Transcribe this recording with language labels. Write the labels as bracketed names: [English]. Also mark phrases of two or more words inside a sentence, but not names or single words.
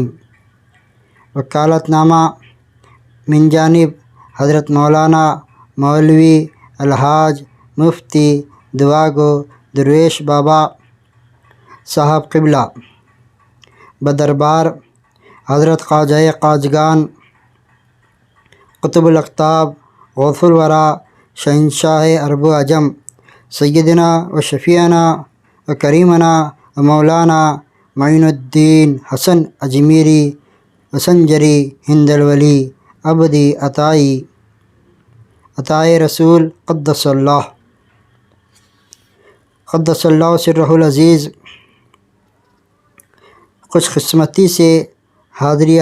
[Urdu] وکالت نامہ من جانب حضرت مولانا مولوی الحاج مفتی دعا گو درویش بابا صاحب قبلہ بدربار حضرت خواجہ خواجگان قطب الاقطاب غوث الورا شہنشاہ عرب و عجم [Arabic] سیدنا و شفیعنا و کریمنا و مولانا [Urdu] معین الدین حسن اجمیری و سنجری ہند الولی عبدی عطائے رسول [Arabic] قدس اللہ سرہ العزیز [Urdu] خوش قسمتی سے حاضری